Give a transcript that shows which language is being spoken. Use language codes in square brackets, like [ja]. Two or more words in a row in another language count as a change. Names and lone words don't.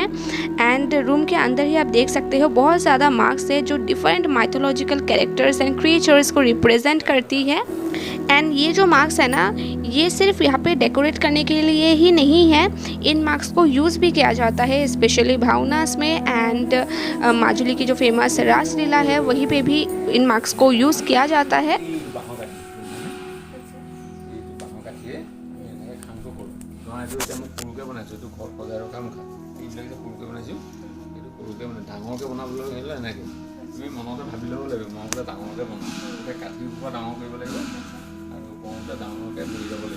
[hi] एंड रूम के अंदर ही आप देख सकते हो बहुत ज़्यादा मार्क्स है जो [en] different mythological characters and creatures [hi] को रिप्रेजेंट करती है। एंड ये जो मार्क्स है ना, ये सिर्फ यहाँ पे डेकोरेट करने के लिए ही नहीं है, इन मार्क्स को यूज़ भी किया जाता है स्पेशली भावनास में। एंड माजुली की जो फेमस रासलीला है वहीं पे भी इन मार्क्स को यूज़ किया जाता है। [as] ডাঙৰকৈ বনাবলৈ হ'লে এনেকৈ তুমি মনতে ভাবি ল'ব লাগিব, মই বোলে ডাঙৰকৈ বনাওঁ, এতিয়া কাঠিৰ পৰা ডাঙৰ কৰিব লাগিব আৰু কৰোঁতে ডাঙৰকৈ বহি যাব লাগিব।